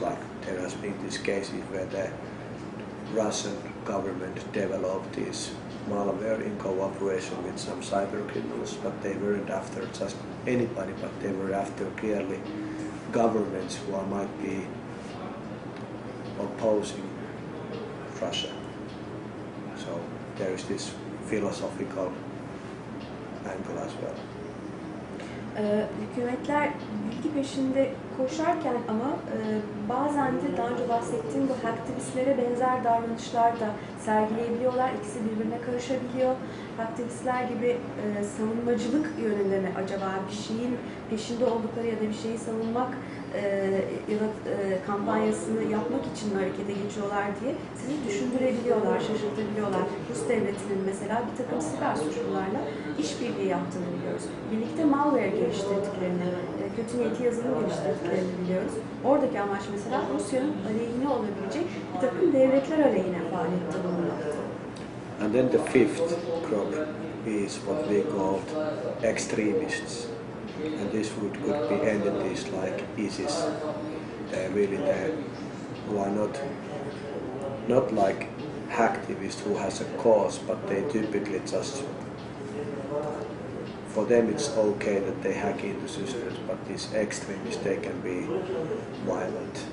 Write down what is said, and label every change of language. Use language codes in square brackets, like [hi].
[en] Like there has been these cases where the Russian government developed this malware in cooperation with some cyber criminals, but they weren't after just anybody, but they were after clearly governments who might be opposing Russia. So there is this philosophical angle as well. [tr] Hükümetler bilgi peşinde koşarken ama bazen de daha önce bahsettiğim bu hacktivistlere benzer davranışlar da sergileyebiliyorlar. İkisi birbirine karışabiliyor. Hacktivistler gibi savunmacılık yönünde mi acaba bir şeyin peşinde oldukları ya da bir şeyi savunmak ya da kampanyasını yapmak için mi harekete geçiyorlar diye sizi düşündürebiliyorlar, şaşırtabiliyorlar. Rus devletinin mesela bir takım siber suçlularla işbirliği yaptığını biliyoruz. Birlikte malware geliştirdiklerini, kötü niyetli yazılım geliştirdiklerini biliyoruz. Oradaki amaç mesela Rusya'nın aleyhine olabilecek bir takım devletler aleyhine faaliyette bulunmaktı. [en] And then the fifth group is what we call extremists. And this could be entities like ISIS. They're really there, who are not like hacktivists who has a cause, but they typically just, for them it's okay that they hack into systems, but these extremists, they can be violent.